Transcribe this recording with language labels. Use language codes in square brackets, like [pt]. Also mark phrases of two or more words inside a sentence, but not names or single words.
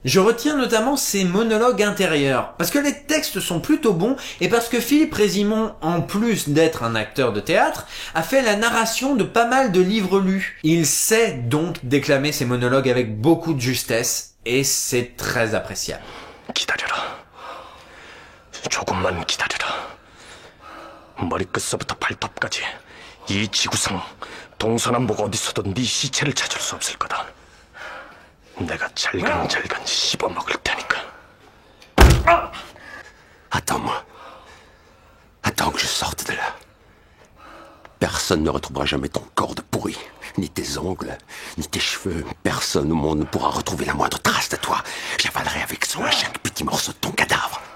[fr] Je retiens notamment ses monologues intérieurs, parce que les textes sont plutôt bons et parce que Philippe Résimond, en plus d'être un acteur de théâtre, a fait la narration de pas mal de livres lus. Il sait donc déclamer ses monologues avec beaucoup de justesse et c'est très appréciable. [ko] 기다려라. 조금만 기다려라. 머리끝서부터 발톱까지 이 지구상 동서남북 어디서도 네 시체를 찾을 수 없을 거다. 내가 잘근잘근 씹어먹을 테니까. [fr] Attends-moi. Attends que je sorte de là. Personne ne retrouvera jamais ton corps de pourri. Ni tes ongles, ni tes cheveux. Personne au monde ne pourra retrouver la moindre trace de toi. J'avalerai avec soin chaque petit morceau de ton cadavre.